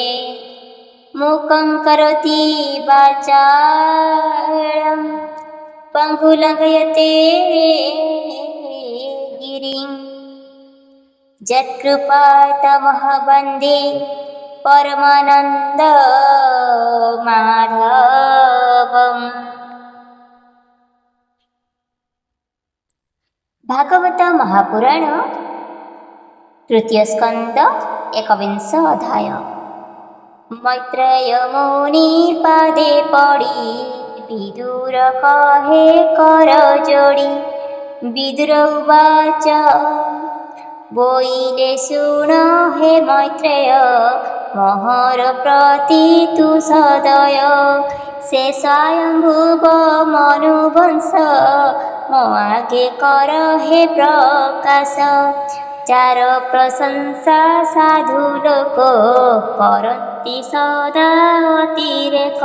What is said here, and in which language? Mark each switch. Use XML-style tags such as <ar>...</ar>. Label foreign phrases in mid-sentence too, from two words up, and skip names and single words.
<sa>मूकं करोति वाचालं पङ्गुलङ्घयते गिरिं यत्कृपातमः वन्दे परमानन्दमाधवम्।</sa> <hi>भागवत महापुराण तृतीय स्कंद 21 अध्याय।</hi> <or>ମୈତ୍ରେୟ ମୁନି ପାଦେ ପଡ଼ି ବିଦୁର କହେ କର ଯୋଡ଼ି।</or> <sa>विदुर उवाच</sa> <or>ବୋଇଲେ ଶୁଣ ହେ ମୈତ୍ରେୟ ମୋହର ପ୍ରତି ତୁ ସଦୟ। ସେ ସ୍ୱୟମ୍ଭୁବ ମନୁବଂଶ ମୋ ଆଗେ କର ହେ ପ୍ରକାଶ। ଯାର ପ୍ରଶଂସା ସାଧୁ ଲୋକ କରତି ସଦା ଅତିରେକ।</or>